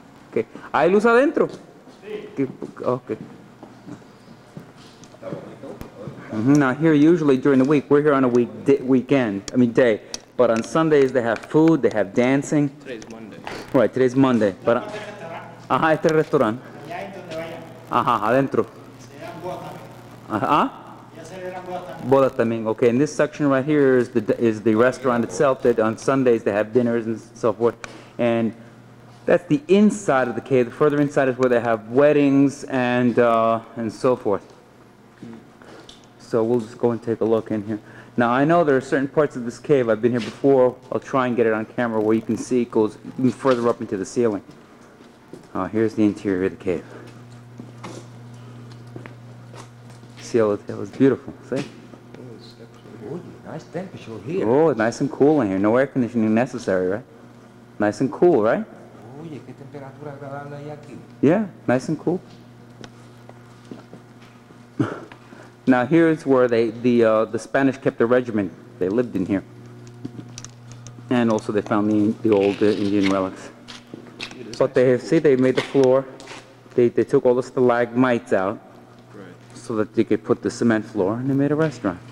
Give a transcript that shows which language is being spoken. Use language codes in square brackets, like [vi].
[es] Okay. ¿Hay luz adentro? Sí. Okay. [en] Now here, usually during the week, we're here on a day. But on Sundays they have food, they have dancing. Today's Monday. Right, today's Monday. But, [es] ajá, este restaurante. Ajá, adentro. Ajá. Bodas también. [en] Okay, and this section right here is the restaurant itself. That on Sundays they have dinners and so forth. And that's the inside of the cave. The further inside is where they have weddings and so forth. So we'll just go and take a look in here. Now I know there are certain parts of this cave, I've been here before, I'll try and get it on camera where you can see it goes even further up into the ceiling. Here's the interior of the cave. See how it was beautiful, see? Oh, nice temperature here. Oh, it's nice and cool in here, no air conditioning necessary, right? Nice and cool, right? [es] Oye, qué temperatura agradable hay aquí. [en] Yeah, nice and cool. Now here's where the Spanish kept their regiment. They lived in here, and also they found the old Indian relics. But they made the floor. They took all the stalagmites out, so that they could put the cement floor, and they made a restaurant.